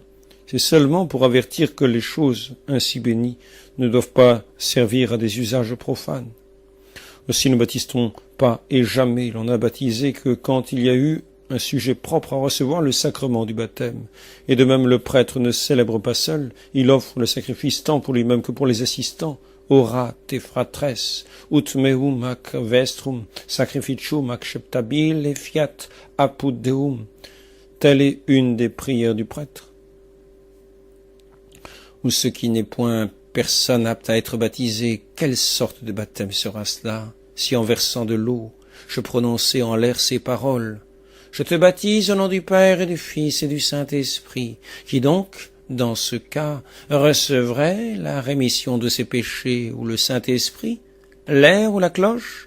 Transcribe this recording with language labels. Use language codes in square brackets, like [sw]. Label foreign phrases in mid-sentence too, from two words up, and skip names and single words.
[fr] C'est seulement pour avertir que les choses ainsi bénies ne doivent pas servir à des usages profanes. Aussi ne baptise-t-on pas, et jamais l'on n'a baptisé que quand il y a eu un sujet propre à recevoir le sacrement du baptême. Et de même le prêtre ne célèbre pas seul, il offre le sacrifice tant pour lui-même que pour les assistants. [la] Ora te fratres, ut meum ac vestrum, sacrificium acceptabile fiat apud Deum. [fr] Telle est une des prières du prêtre. Ou ce qui n'est point personne apte à être baptisé, quelle sorte de baptême sera cela, si en versant de l'eau, je prononçais en l'air ces paroles: je te baptise au nom du Père et du Fils et du Saint-Esprit, qui donc, dans ce cas, recevrait la rémission de ses péchés, ou le Saint-Esprit, l'air ou la cloche?